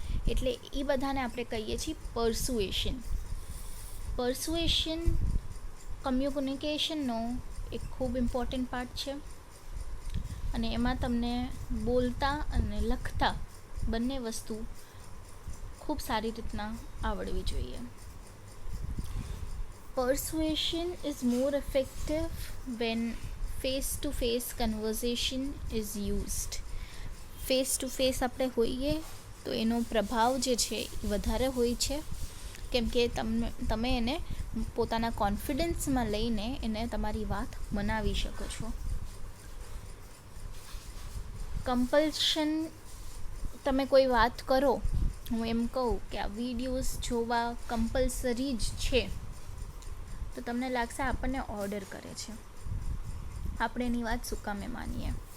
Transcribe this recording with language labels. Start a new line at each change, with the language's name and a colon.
Gujarati: એટલે એ બધાને આપણે કહીએ છીએ પરસ્યુએશન. પરસ્યુએશન કમ્યુનિકેશનનો એક ખૂબ ઇમ્પોર્ટન્ટ પાર્ટ છે અને એમાં તમને બોલતા અને લખતા બંને વસ્તુ ખૂબ સારી રીતના આવડવી જોઈએ.
English: Persuasion is more effective when face-to-face conversation is used.
Gujarati: face-to-face આપણે હોઈએ તો એનો પ્રભાવ જે છે એ વધારે હોય છે, કેમ કે તમે એને પોતાના કોન્ફિડન્સમાં લઈને એને તમારી વાત મનાવી શકો છો. કમ્પલ્શન, તમે કોઈ વાત કરો, હું એમ કહું કે આ વિડીયોઝ જોવા કમ્પલસરી જ છે, તો તમને લાગશે આપણને ઓર્ડર કરે છે, આપણે એની વાત શું કામે માનીએ.